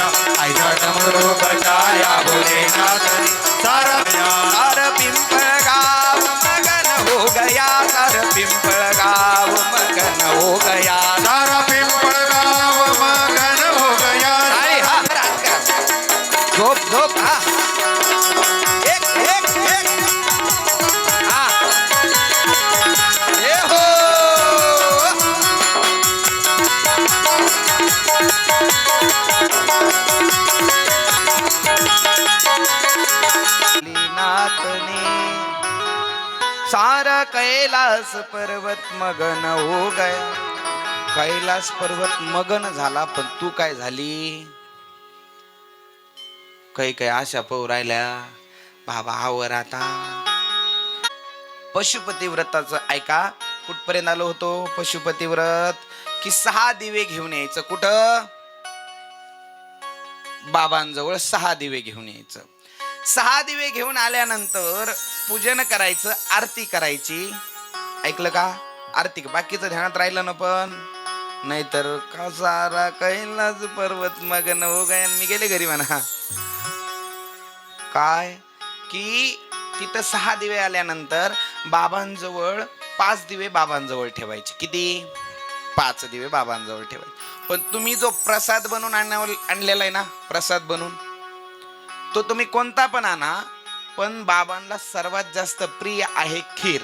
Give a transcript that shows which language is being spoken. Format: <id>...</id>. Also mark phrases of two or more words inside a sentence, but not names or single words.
<hi>ऐसा डमरू बजाया भोलेनाथ ने, सारा सारा पिंपळ गाव मगन हो गया। सारा पिंपळ गाव मगन हो गया। सारा पिंपळगाव मगन हो गया। आई हा रात करा. झोप झोप हा एक एक एक हा हे हो नाथने, सारा कैलाश पर्वत मगन हो गया.</hi> <mr>कैलाश पर्वत मगन झाला, पण तू काय झाली? काही काही आशा पाहू राहिल्या बाबा आवर आता. पशुपती व्रताचं ऐका, कुठपर्यंत आलो होतो पशुपती व्रत की 6 दिवे घेऊन यायचं. कुठं? बाबांजवळ 6 दिवे घेऊन यायचं. 6 दिवे घेऊन आल्यानंतर पूजन करायचं, आरती करायची. ऐकलं का? आरती. बाकीचं ध्यानात राहिलं ना, पण नाहीतर का</mr> <hi>सारा कैलास पर्वत मगन हो गया.</hi> <mr>मी गेले घरी म्हणा. काय की तिथं 6 दिवे आल्यानंतर बाबांजवळ 5 दिवे बाबांजवळ ठेवायचे. किती? 5 दिवे बाबांजवळ ठेवायचे. पण तुम्ही जो प्रसाद बनवून आणलेला आहे ना, प्रसाद बनवून, तो तुम्ही कोणता पण आणा, पण बाबांना सर्वात जास्त प्रिय आहे खीर.</mr>